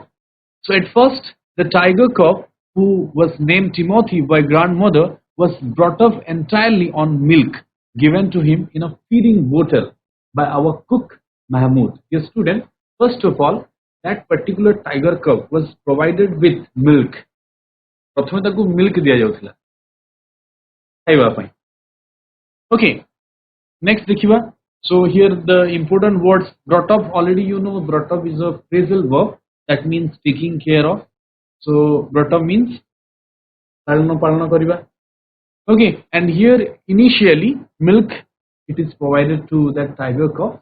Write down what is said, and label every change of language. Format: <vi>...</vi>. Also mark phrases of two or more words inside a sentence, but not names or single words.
<en>So at first the tiger cub, who was named Timothy by grandmother, was brought up entirely on milk given to him in a feeding bottle by our cook Mahmoud. Dear student, first of all, that particular tiger cub was provided with milk.</en> <or>ପ୍ରଥମେ ତାକୁ ମିଲ୍କ ଦିଆ ଯାଉଥିଲା ଖାଇବା ପାଇଁ.</or> <en>Okay, next देखिबा. So here the important words brought up, already you know brought up is a phrasal verb that means taking care of. So brought up means</en> <or>ପାଳନ କରିବା.</or> <en>Okay, and here initially milk, it is provided to that tiger cub.</en>